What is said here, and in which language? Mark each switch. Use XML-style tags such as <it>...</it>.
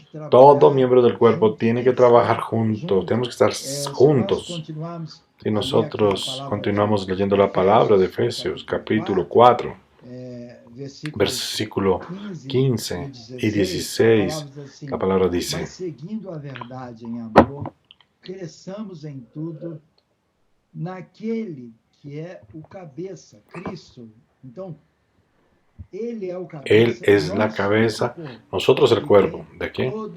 <es>Todo miembro del cuerpo tiene que trabajar juntos. Tenemos que estar juntos. Si nosotros continuamos leyendo la palabra de Efesios, capítulo 4, versículo 15 y 16, la palabra dice:</es> <pt>seguindo a verdade em amor, cresçamos em tudo naquele que é o cabeça, Cristo. Então,</pt> <es>Él es la cabeza, nosotros el cuerpo. ¿De qué?</es>